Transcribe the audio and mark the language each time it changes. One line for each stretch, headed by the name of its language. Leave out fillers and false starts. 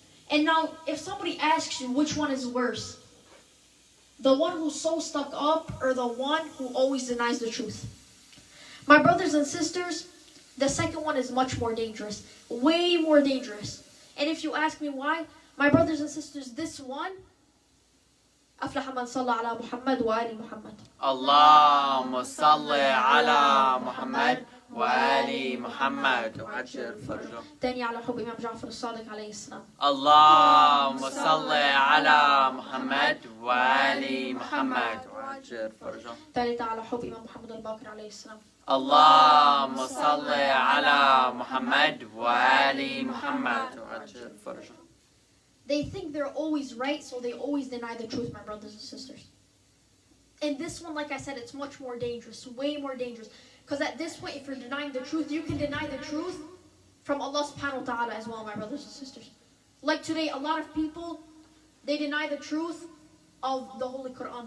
English: And now, if somebody asks you which one is worse, the one who's so stuck up or the one who always denies the truth? My brothers and sisters, the second one is much more dangerous. Way more dangerous. And if you ask me why, my brothers and sisters, this one,
Arabic: أفلح من صلى على محمد وآل محمد. اللهم صل على محمد وآل محمد وعجل فرجه. تاني على حب إمام جعفر الصادق عليه السلام. اللهم صل على محمد وآل محمد وعجل فرجه. ثالثة على حب إمام محمد الباقر عليه السلام. اللهم صل على محمد وآل محمد وعجل فرجه.
English: They think they're always right, so they always deny the truth, my brothers and sisters. And this one, like I said, it's much more dangerous, way more dangerous. Because at this point, if you're denying the truth, you can deny the truth from Allah subhanahu wa ta'ala as well, my brothers and sisters. Like today, a lot of people, they deny the truth of the Holy Quran.